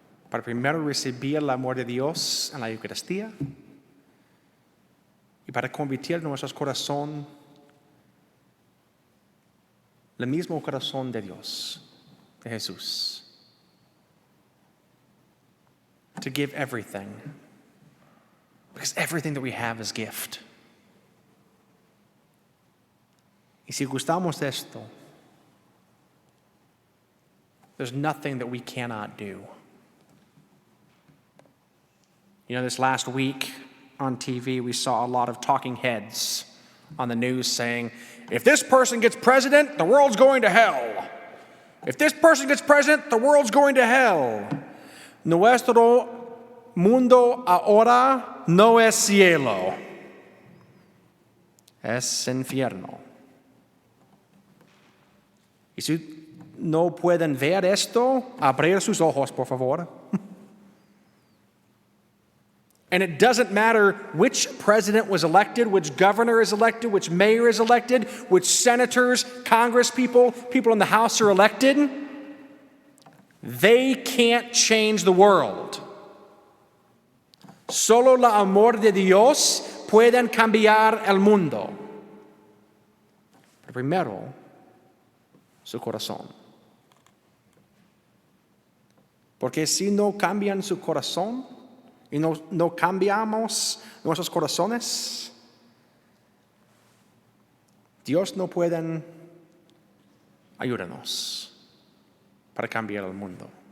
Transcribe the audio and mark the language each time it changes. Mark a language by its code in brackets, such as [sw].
[es] Para primero recibir el amor de Dios en la Eucaristía y para convertir nuestros corazones el mismo corazón de Dios, de Jesús. [en] To give everything, because everything that we have is gift. [es] Y si gustamos de esto, [en] there's nothing that we cannot do. You know, this last week on TV, we saw a lot of talking heads on the news saying, if this person gets president, the world's going to hell. If this person gets president, the world's going to hell. [es] Nuestro mundo ahora no es cielo, es infierno. Y si no pueden ver esto, abrir sus ojos, por favor. [en] And it doesn't matter which president was elected, which governor is elected, which mayor is elected, which senators, Congress people in the House are elected. They can't change the world. [es] Solo el amor de Dios pueden cambiar el mundo. Pero primero, su corazón. Porque si no cambian su corazón y no cambiamos nuestros corazones, Dios no puede ayudarnos para cambiar el mundo.